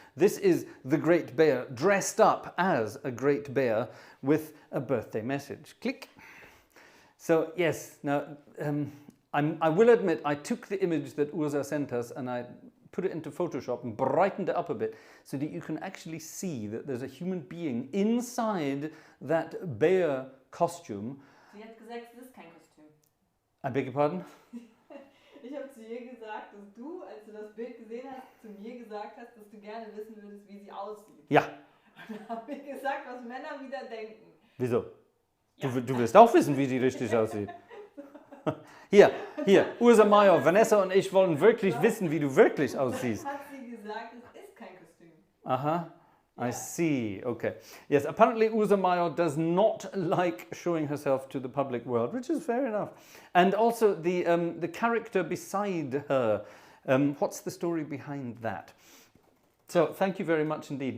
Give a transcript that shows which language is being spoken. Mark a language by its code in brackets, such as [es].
[en] This is the Great Bear dressed up as a Great Bear with a birthday message. Click. So, yes, now, I will admit I took the image that Ursa sent us and I put it into Photoshop and brightened it up a bit so that you can actually see that there's a human being inside that bear costume. [de] Sie hat gesagt, es ist kein Kostüm. [en] I beg your pardon? [de] Ich habe zu ihr gesagt, dass du, als du das Bild gesehen hast, zu mir gesagt hast, dass du gerne wissen würdest, wie sie aussieht. Ja. Und dann habe ich gesagt, was Männer wieder denken. Wieso? Ja. Du willst auch wissen, wie sie richtig aussieht. Hier, Ursa Major, Vanessa und ich wollen wirklich wissen, wie du wirklich aussiehst. Hat sie gesagt, es ist kein Kostüm. Aha. [en] I see. Okay. Yes, apparently Ursa Major does not like showing herself to the public world, which is fair enough. And also the character beside her. What's the story behind that? So thank you very much indeed.